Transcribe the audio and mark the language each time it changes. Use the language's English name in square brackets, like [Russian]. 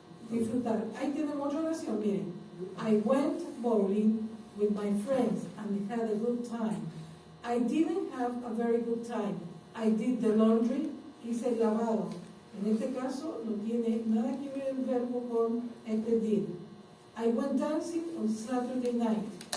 [Spanish] Disfrutar. Ahí tenemos otra oración, miren. [English] I went bowling with my friends and had a good time. I didn't have a very good time. I did the laundry, [Spanish] hice el lavado. En este caso no tiene nada que ver el verbo con este did. [English] I went dancing on Saturday night.